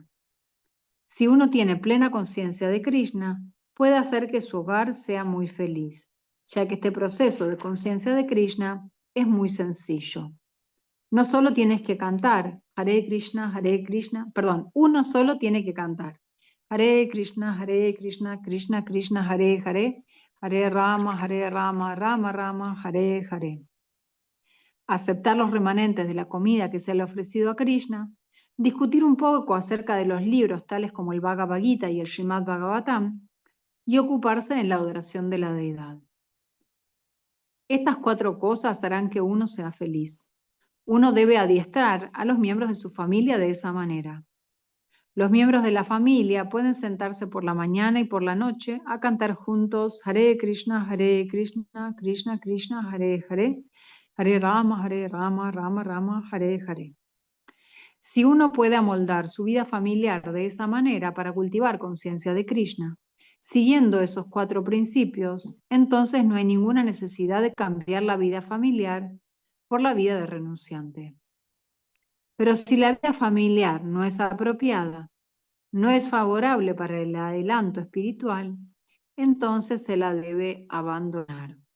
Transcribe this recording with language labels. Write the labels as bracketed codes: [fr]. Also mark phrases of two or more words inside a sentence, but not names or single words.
[es] Si uno tiene plena conciencia de Krishna, puede hacer que su hogar sea muy feliz, ya que este proceso de conciencia de Krishna es muy sencillo. No solo tienes que cantar Hare Krishna, uno solo tiene que cantar [sa] Hare Krishna, Krishna Krishna, Hare Hare, Hare Rama, Rama Rama, Hare Hare. [es] Aceptar los remanentes de la comida que se le ha ofrecido a Krishna, discutir un poco acerca de los libros tales como el Bhagavad Gita y el Srimad Bhagavatam, y ocuparse en la adoración de la deidad. Estas 4 cosas harán que uno sea feliz. Uno debe adiestrar a los miembros de su familia de esa manera. Los miembros de la familia pueden sentarse por la mañana y por la noche a cantar juntos [sa] Hare Krishna, Krishna Krishna, Hare Hare, Hare Rama, Rama Rama, Hare Hare. [es] Si uno puede amoldar su vida familiar de esa manera para cultivar conciencia de Krishna, siguiendo esos 4 principios, entonces no hay ninguna necesidad de cambiar la vida familiar por la vida de renunciante. Pero si la vida familiar no es apropiada, no es favorable para el adelanto espiritual, entonces se la debe abandonar.